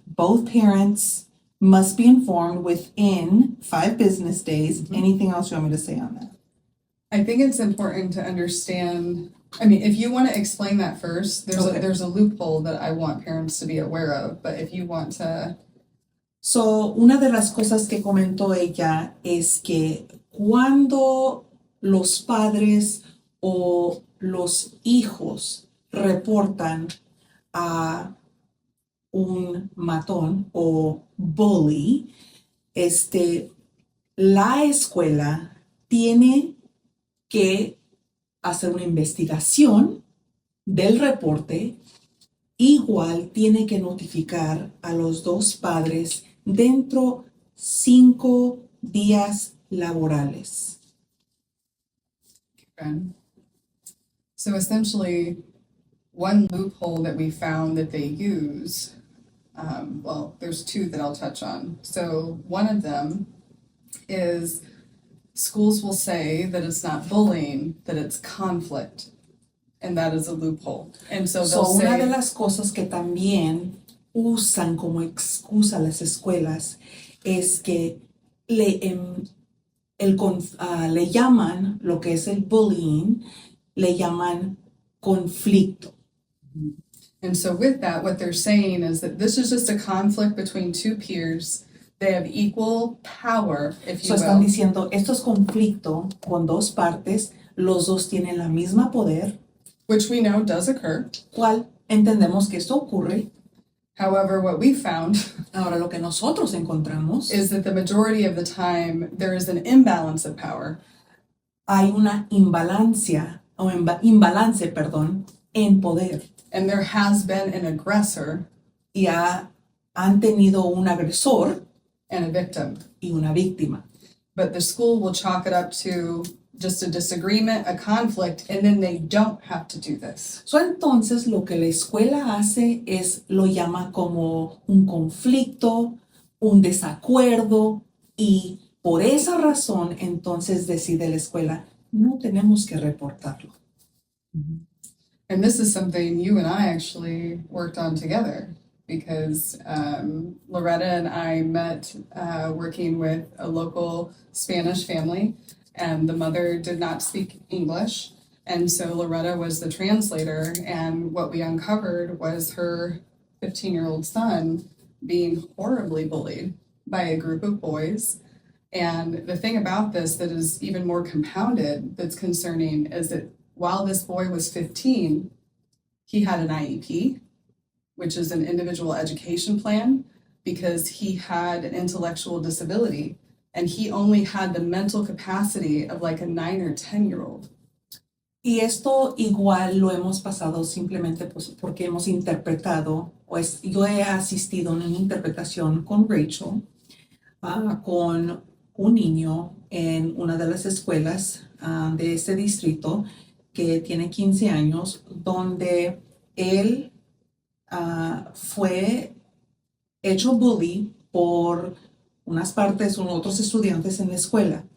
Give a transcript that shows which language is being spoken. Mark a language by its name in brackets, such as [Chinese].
[English] Both parents must be informed within 5 business days. Anything else you want me to say on that? I think it's important to understand. I mean, if you want to explain that first, there's a loophole that I want parents to be aware of, but if you want to. [Spanish] So, una de las cosas que comentó ella es que cuando los padres o los hijos reportan a un matón o bully, la escuela tiene que hacer una investigación del reporte, igual tiene que notificar a los 2 padres dentro 5 días laborales. [English] Okay. So essentially, one loophole that we found that they use, there's 2 that I'll touch on. So one of them is schools will say that it's not bullying, that it's conflict, and that is a loophole. And so they'll say, [Spanish] una de las cosas que también usan como excusa las escuelas es que le llaman lo que es el bullying, le llaman conflicto. [English] And so with that, what they're saying is that this is just a conflict between 2 peers. They have equal power, if you [Spanish] Están [English] will. [Spanish] diciendo, esto es conflicto con 2 partes, los 2 tienen la misma poder, [English] Which we know does occur. [Spanish] cual entendemos que esto ocurre. [English] However, what we found [Spanish] Ahora lo que nosotros encontramos [English] is that the majority of the time there is an imbalance of power. [Spanish] hay una imbalance, en poder. [English] And there has been an aggressor [Spanish] Y han tenido un agresor [English] and a victim. [Spanish] y una víctima. [English] But the school will chalk it up to just a disagreement, a conflict, and then they don't have to do this. [Spanish] So, entonces lo que la escuela hace es lo llama como un conflicto, un desacuerdo, y por esa razón entonces decide la escuela, no tenemos que reportarlo. [English] And this is something you and I actually worked on together because Loretta and I met working with a local Spanish family, and the mother did not speak English. And so Loretta was the translator, and what we uncovered was her 15-year-old son being horribly bullied by a group of boys. And the thing about this that is even more compounded, that's concerning, is that while this boy was 15, he had an IEP, which is an individual education plan, because he had an intellectual disability and he only had the mental capacity of like a 9 or 10-year-old. [Spanish] Y esto igual lo hemos pasado simplemente pues, porque hemos interpretado, pues yo he asistido en una interpretación con Rachel, con un niño en una de las escuelas de este distrito que tiene 15 años, donde él fue hecho bully por unas partes, otros estudiantes en la escuela.